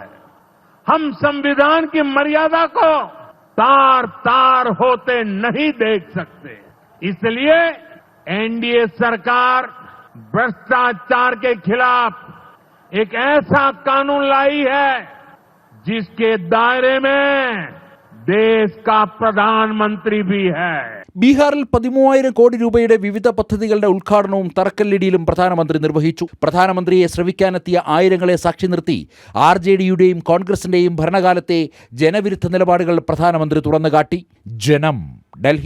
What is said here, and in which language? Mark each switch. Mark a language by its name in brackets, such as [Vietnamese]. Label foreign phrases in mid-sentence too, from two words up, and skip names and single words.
[Hindi] हम संविधान की मर्यादा को तार तार होते नहीं देख सकते. इसलिए NDA सरकार भ्रष्टाचार के खिलाफ एक ऐसा कानून लाई है जिसके दायरे में देश का प्रधानमंत्री भी है। [Malayalam] ബീഹാറിൽ 13,000 കോടി രൂപയുടെ വിവിധ പദ്ധതികളുടെ ഉദ്ഘാടനവും തറക്കല്ലിടിയിലും പ്രധാനമന്ത്രി നിർവഹിച്ചു. പ്രധാനമന്ത്രിയെ ശ്രവിക്കാനെത്തിയ ആയിരങ്ങളെ സാക്ഷി നിർത്തി RJDയുടെയും കോൺഗ്രസിന്റെയും ഭരണകാലത്തെ ജനവിരുദ്ധ നിലപാടുകൾ പ്രധാനമന്ത്രി തുറന്നുകാട്ടി. ജനം, ഡൽഹി.